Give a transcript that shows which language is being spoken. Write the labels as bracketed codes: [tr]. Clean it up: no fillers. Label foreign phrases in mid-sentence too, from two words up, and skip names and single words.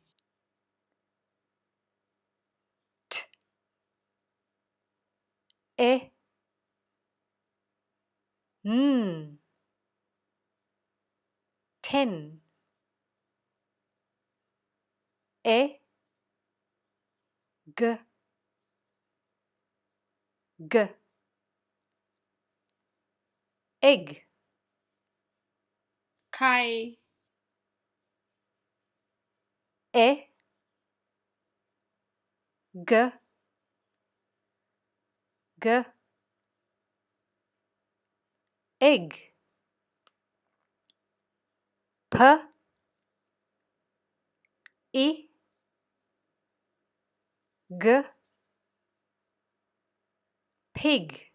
[en] t e ten e g g egg [th] ไข่ [en] e g g egg p i g pig